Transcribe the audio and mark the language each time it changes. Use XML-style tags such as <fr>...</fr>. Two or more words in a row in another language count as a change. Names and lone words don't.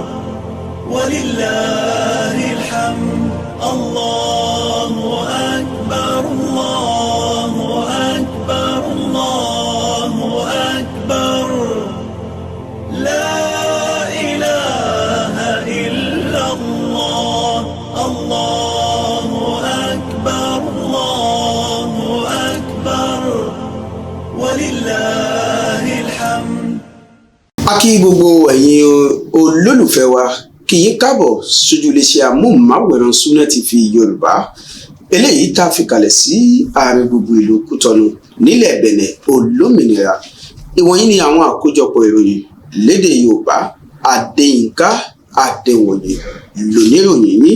<ar>ولله الحمد الله أكبر الله أكبر الله أكبر لا إله إلا الله الله أكبر الله أكبر ولله الحمد.</ar> <yo>A kí gbogbo ẹ̀yin olólùfẹ́ wa, kí yín káàbọ̀ sójú iléeṣẹ́ amóhùnmáwòrán Sunna TV Yorùbá eléyìí tá a fi kalẹ̀ sí àárín gbùngbùn ìlú Kútọ́nù nílẹ̀ Bẹ̀nẹ̀ olómìnira. Ìwọ̀nyí ni àwọn àkójọpọ̀ ìròyìn lédè Yorùbá Adéyínká Adéwòye lóníròyìn yín.</yo>